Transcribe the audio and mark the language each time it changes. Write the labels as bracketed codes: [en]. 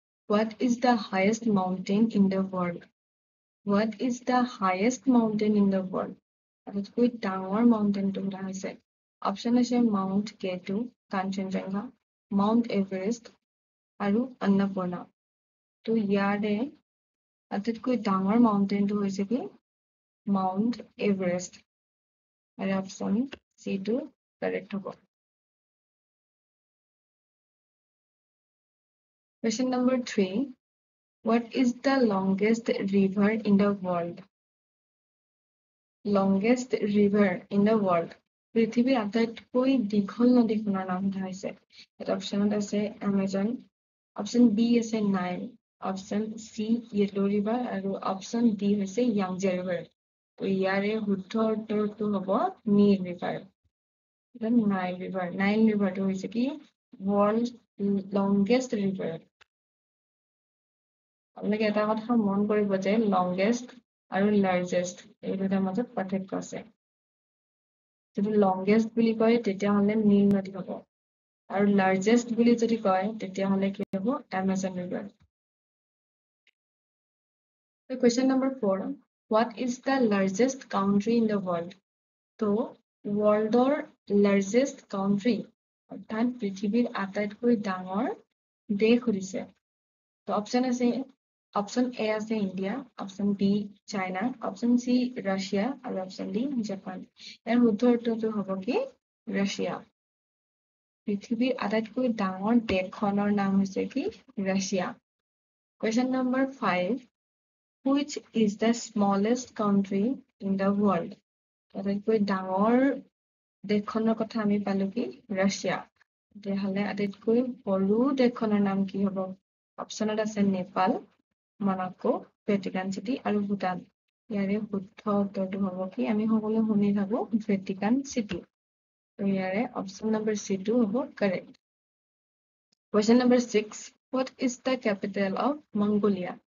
[en] What is the highest mountain in the world? What is the highest mountain in the world? [as] আটাইতকৈ ডাঙৰ মাউণ্টেইনটো সোধা হৈছে। Option আছে mount K2, Kanchenjunga, mount Everest আৰু অন্নপূৰ্ণা। তো ইয়াৰে আটাইতকৈ ডাঙৰ মাউণ্টেইনটো হৈছে কি? Mount Everest. আৰু অপশ্যন C2 কাৰেক্ট হ'ব। [en] Question number 3. What is the longest river in the world? Longest river in the world. [as] পৃথিৱীৰ আটাইতকৈ দীঘল নদীখনৰ নাম সোধা হৈছে। এটা অপশ্যনত আছে এমাজন, অপশ্যন বি আছে Nile, option C yellow river আৰু অপশ্যন ডি হৈছে য়াংজে ৰিভাৰ। তো ইয়াৰে শুদ্ধ উত্তৰটো হ'ব নীল ৰিভাৰ। Nile river. নাইল ৰিভাৰটো হৈছে কি? World longest river. আপোনালোকে এটা কথা মন কৰিব যে লংগেষ্ট আৰু লাৰ্জেষ্ট এই দুটাৰ মাজত পাৰ্থক্য আছে। যদি লংগেষ্ট বুলি কয় তেতিয়াহ'লে নীল নদী হ'ব, আৰু লাৰ্জেষ্ট বুলি যদি কয় তেতিয়াহ'লে কি হ'ব? Amazon river. [en] Question number 4. What is the largest country in the world? [as] তো ৱৰ্ল্ডৰ লাৰ্জেষ্ট কাউন্ট্ৰি অৰ্থাৎ পৃথিৱীৰ আটাইতকৈ ডাঙৰ দেশ সুধিছে। তো অপশ্যন আছে, অপশ্যন এ আছে India, option B China, option C Russia আৰু অপশ্যন ডি জাপান। ইয়াৰ শুদ্ধ উত্তৰটো হ'ব কি? ৰাছিয়া। পৃথিৱীৰ আটাইতকৈ ডাঙৰ দেশখনৰ নাম হৈছে কি? [en] Russia. Question number 5. Which is the smallest country in the world? [as] আটাইতকৈ ডাঙৰ দেশখনৰ কথা আমি পালো কি? ৰাছিয়া। তেতিয়াহ'লে আটাইতকৈ সৰু দেশখনৰ নাম কি হ'ব? অপশ্যনত আছে নেপাল, মনাকো, ভেটিকান চিটি আৰু ভূটান। ইয়াৰে শুদ্ধ উত্তৰটো হ'ব কি? আমি সকলোৱে শুনি থাকো ভেটিকান চিটি। তো ইয়াৰে অপশ্যন নম্বৰ C2 হ'ব correct. [en] Question number 6. What is the capital of Mongolia?